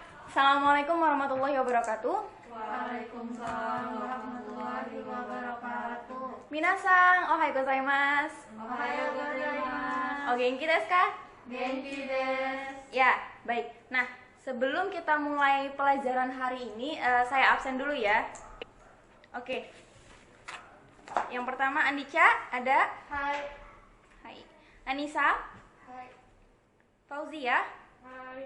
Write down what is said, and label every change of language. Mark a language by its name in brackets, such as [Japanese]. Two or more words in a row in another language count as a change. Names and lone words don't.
[Arabic] السلام عليكم ورحمة الله وبركاته. وعليكم السلام ورحمة الله وبركاته. [Japanese] 皆さん、おはようございます. おはようございます. お元気ですか? 元気です. [Indonesian] Ya, baik. Nah, sebelum kita mulai pelajaran hari ini, saya absen dulu ya. Oke. Yang pertama Andica, ada? [Japanese] Hai. Hai. Anissa, Hai. Fauzia, Hai.